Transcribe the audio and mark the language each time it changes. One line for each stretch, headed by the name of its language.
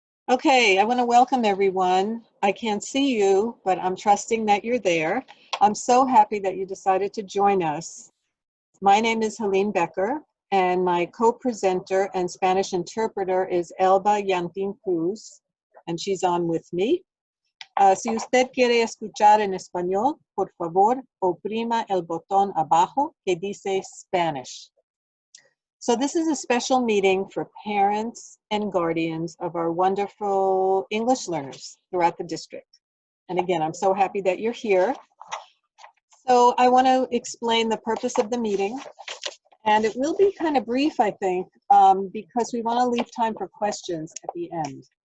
English: Okay, I want to welcome everyone. I can't see you, but I'm trusting that you're there. I'm so happy that you decided to join us. My name is Helene Becker, and my co-presenter and Spanish interpreter is Elba Yantin Cruz, and she's on with me.
Spanish: Si usted quiere escuchar en español, por favor, oprima el botón abajo que dice Spanish.
English: So this is a special meeting for parents and guardians of our wonderful English learners throughout the district. And again, I'm so happy that you're here. So I want to explain the purpose of the meeting. And it will be kind of brief, I think, because we want to leave time for questions at the end.